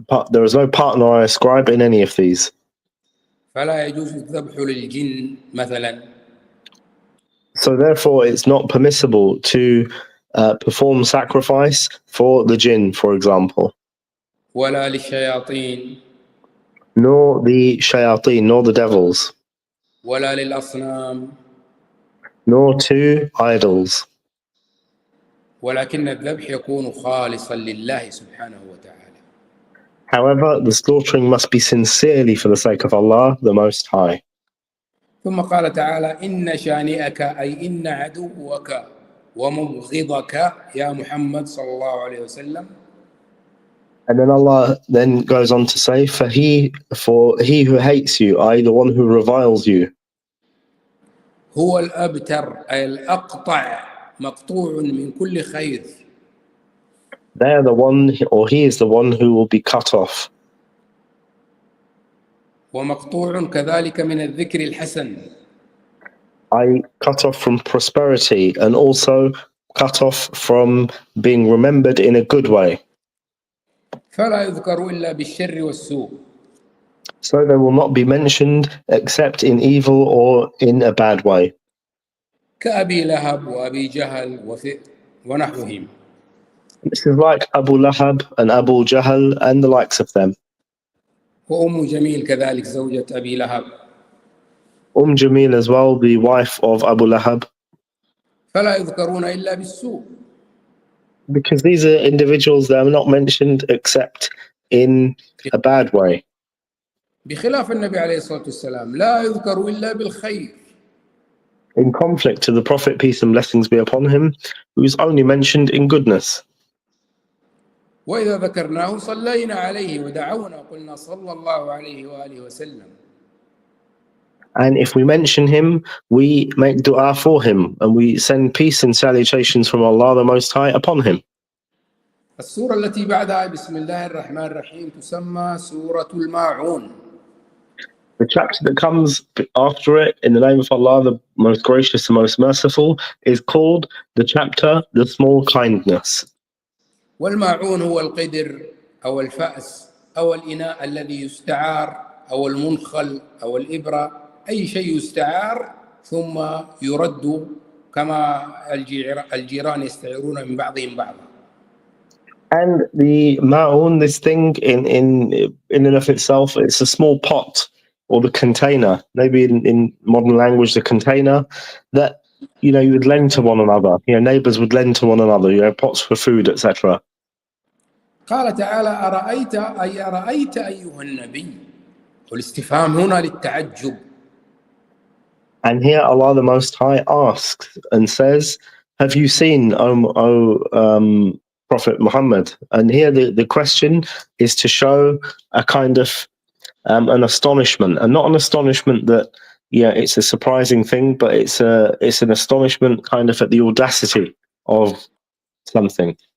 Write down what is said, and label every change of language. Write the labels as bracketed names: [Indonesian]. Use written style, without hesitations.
[English] There is no partner I ascribe in any of these. [Arabic] فلا يجوز الذبح للجن مثلا. [English] So therefore, it's not permissible to perform sacrifice for the jinn, for example, [Arabic] ولا للشياطين [English] nor the shayateen, nor the devils, [Arabic] ولا للأصنام، [English] nor to idols. [Arabic] ولكن الذبح يكون خالصا لله سبحانه وتعالى. [English] However, the slaughtering must be sincerely for the sake of Allah, the Most High. [Arabic] ثم قال تعالى إن شانئك أي إن عدوك ومبغضك يا محمد صلى الله عليه وسلم. [English] And then Allah then goes on to say, for he who hates you, i.e. the one who reviles you, [Arabic] هو الأبتر أي الأقطع مقطوع من كل خير. [English] they are the one, or he is the one who will be cut off. [Arabic] ومقطوع كذلك من الذكر الحسن. [English] I cut off from prosperity, and also cut off from being remembered in a good way. [Arabic] فلا يذكر إلا بالشر والسوء. [English] So they will not be mentioned except in evil or in a bad way. [Arabic] كأبي لهب وأبي جهل ونحوهم. [English] This is like Abu Lahab and Abu Jahl and the likes of them. [Arabic] وأم جميل كذلك زوجة أبي لهب. [English] Jamil as well, the wife of Abu Lahab. [Arabic] فلا يذكرون إلا بالسوء. [English] Because these are individuals that are not mentioned except in a bad way. [Arabic] بخلاف النبي عليه الصلاة والسلام لا يذكر إلا بالخير. [English] In conflict to the Prophet, peace and blessings be upon him, who is only mentioned in goodness. [Arabic] وإذا ذكرناه صلينا عليه ودعونا قلنا صلى الله عليه وآله وسلم. [English] And if we mention him, we make dua for him, and we send peace and salutations from Allah the Most High upon him. [Arabic] السورة التي بعدها بسم الله الرحمن الرحيم تسمى سورة الماعون. [English] The chapter that comes after it, in the name of Allah, the Most Gracious and Most Merciful, is called the chapter, The Small Kindness. [Arabic] والماعون هو القدر أو الفأس أو الإناء الذي يستعار أو المنخل أو الإبرة، أي شيء يستعار ثم يرد كما الجيران يستعيرون من بعضهم بعضا. [English] And the ma'un, this thing in and of itself, it's a small pot or the container, maybe in modern language, the container that you would lend to one another. Neighbors would lend to one another. Pots for food, etc. [Arabic] قال تعالى أرأيت أيها النبي، والاستفهام هنا للتعجب. [English] And here Allah the Most High asks and says, "Have you seen, O Prophet Muhammad?" And here the question is to show a kind of an astonishment, and not an astonishment that it's a surprising thing, but it's an astonishment kind of at the audacity of something.